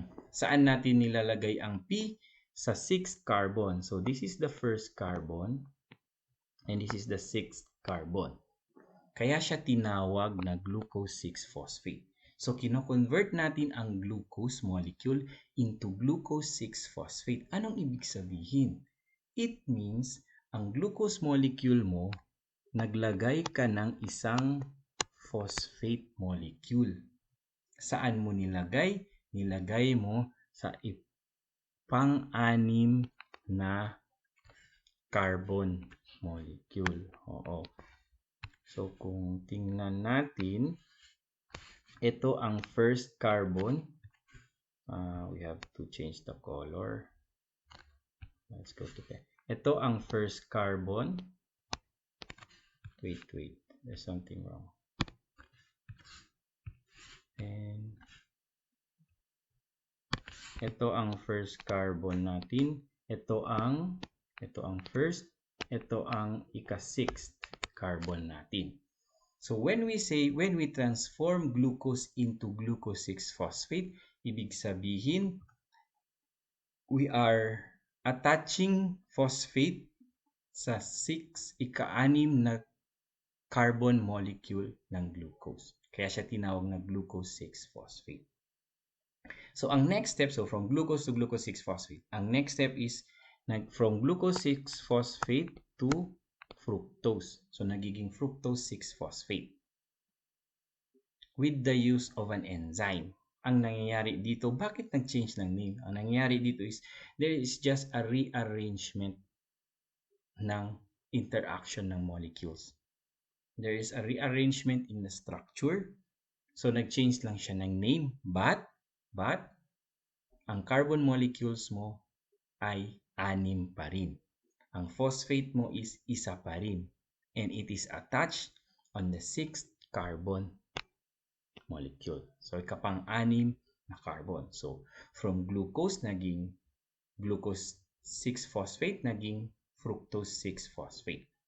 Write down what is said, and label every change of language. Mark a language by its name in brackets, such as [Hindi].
[Filipino] Saan natin nilalagay ang P? Sa 6th carbon. [English] So, this is the first carbon and this is the 6th carbon. [Filipino] Kaya siya tinawag na glucose 6-phosphate. So, kino-convert natin ang glucose molecule into glucose 6-phosphate. Anong ibig sabihin? [English] It means, [Filipino] ang glucose molecule mo, naglagay ka ng isang phosphate molecule. Saan mo nilagay? Nilagay mo sa pang-6 na carbon molecule. Oo. So, kung tingnan natin, ito ang first carbon. [English] We have to change the color. Let's go to that. [Filipino] Ito ang first carbon. [English] Wait. There's something wrong. [Filipino] And ito ang first carbon natin. Ito ang first. Ito ang ika-6th carbon natin. [English] So when we transform glucose into glucose 6-phosphate, [Filipino] ibig sabihin, [English] we are attaching phosphate [Filipino] sa ika-6 na carbon molecule ng glucose. Kaya siya tinawag na glucose 6-phosphate. [English] So ang next step, so from glucose to glucose 6-phosphate, ang next step is from glucose 6-phosphate to fructose. So, nagiging fructose 6-phosphate with the use of an enzyme. [Filipino] Ang nangyayari dito, bakit nag-change ng name? Ang nangyayari dito [English] is, there is just a rearrangement ng interaction ng molecules. There is a rearrangement in the structure. [Filipino] So, nag-change lang siya ng name. But, ang carbon molecules mo ay 6 pa rin. Ang phosphate mo is isa pa rin. [English] And it is attached on the 6th carbon molecule. [Filipino] So, ikapang-6 na carbon. So, from glucose, naging glucose 6-phosphate, naging fructose 6-phosphate.